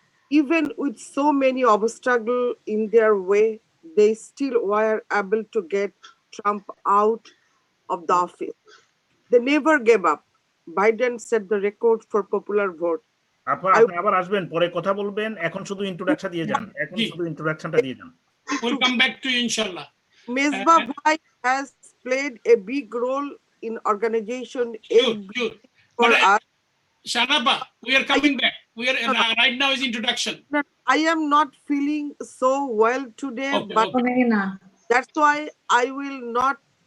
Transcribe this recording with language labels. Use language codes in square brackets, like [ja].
[en] Even with so many obstacles in their way, they still were able to get Trump out of the office. They never gave up. Biden set the record for popular vote. [bn] আপনি আবার আসবেন, পরে কথা বলবেন, এখন শুধু introduction দিয়ে যান। [en] We'll come back to you, inshallah. Mesbah Bhai has played a big role in organization for us. Shanapa, we are coming back. We are right now is introduction. I am not feeling so well today, but that's why I will not